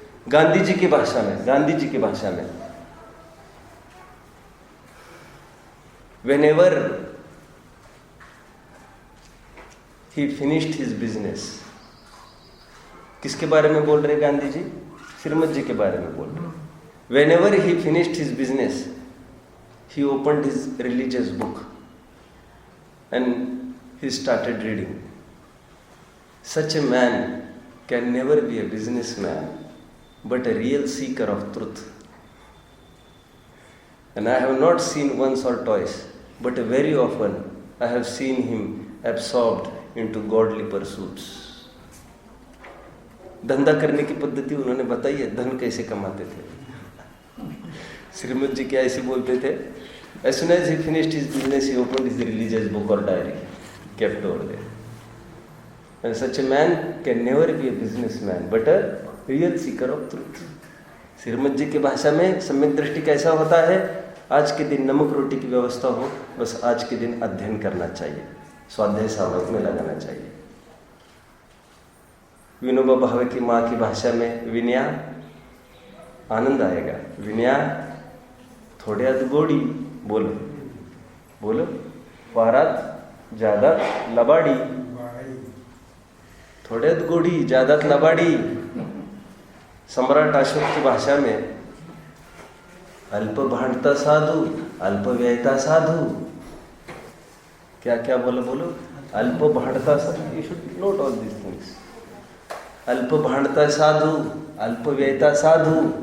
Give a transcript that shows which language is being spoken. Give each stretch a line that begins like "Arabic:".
Hindi: गांधी जी की भाषा में, गांधी जी की भाषा में,
English: whenever he finished his business,
Hindi: किसके बारे में बोल रहे गांधी जी? श्रीमत जी के बारे में बोल रहे।
English: Whenever he finished his business, he opened his religious book and he started reading. Such a man can never be a businessman, but a real seeker of truth. And I have not seen once or twice, but very often I have seen him absorbed into godly pursuits.
Hindi: धंधा करने की पद्धति उन्होंने बताई है, धन कैसे कमाते थे। श्रीमत जी क्या ऐसे बोलते थे?
English: As soon as he finished his business, he opened his religious book or diary, kept over there. And such a man can never be a businessman, but a real seeker of truth.
Hindi: श्रीमत जी की भाषा में सम्यक दृष्टि कैसा होता है? आज के दिन नमक रोटी की व्यवस्था हो, बस आज के दिन अध्ययन करना चाहिए, स्वाध्याय साधक में लगाना चाहिए। विनोबा भावे की माँ की भाषा में विनया, आनंद आएगा।
Marathi: विनया थोड्यात गोडी, बोलो बोलो, फारात ज्यादा लबाडी, थोड्यात गोडी ज्यादात लबाडी।
Hindi: सम्राट अशोक की भाषा में
Prakrit languages: अल्प भांडता साधु, अल्प व्ययता साधु।
Hindi: क्या क्या बोलो बोलो?
Prakrit languages: अल्प भांडता साधु।
English: You should note all this things.
Prakrit languages: अल्प भांडता साधु, अल्प व्ययता साधु।